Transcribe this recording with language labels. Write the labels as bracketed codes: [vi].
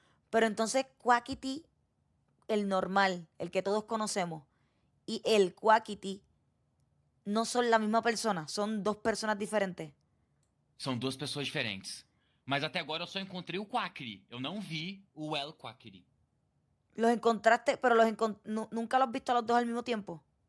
[es] Pero entonces Quackity, el normal, el que todos conocemos, y el Quackity no son la misma persona, son dos personas diferentes. [pt] São duas pessoas diferentes. Mas até agora eu só encontrei o Quackity. Eu não vi o El Quackity. [es] Los encontraste, pero nunca los has visto a los dos al mismo tiempo.